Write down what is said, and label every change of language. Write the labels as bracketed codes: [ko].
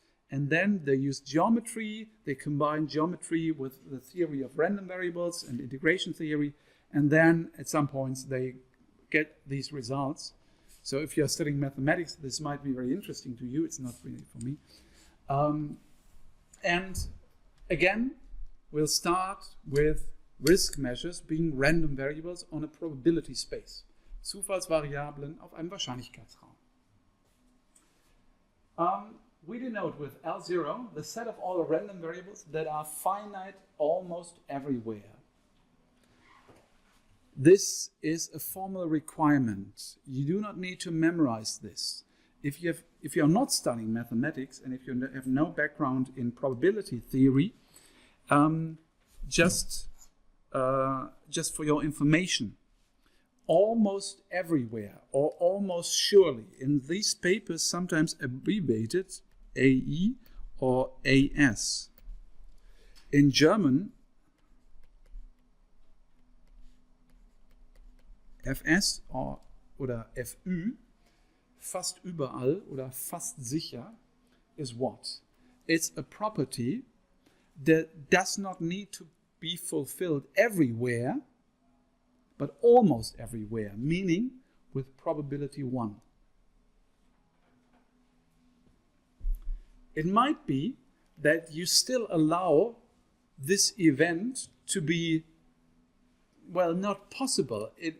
[en] And then they use geometry, they combine geometry with the theory of random variables and integration theory, and then at some points they get these results. So if you're studying mathematics, this might be very interesting to you. It's not really for me. And again, we'll start with risk measures being random variables on a probability space. [de] Zufallsvariablen auf einem Wahrscheinlichkeitsraum. [en] We denote with L0 the set of all the random variables that are finite almost everywhere. This is a formal requirement. You do not need to memorize this. If you're not studying mathematics and if you have no background in probability theory, just for your information, almost everywhere or almost surely in these papers, sometimes abbreviated AE or AS. In German, [de] FS oder FÜ, fast überall oder fast sicher, [en] is what? It's a property that does not need to be fulfilled everywhere, but almost everywhere, meaning with probability 1. It might be that you still allow this event to be, well, not possible.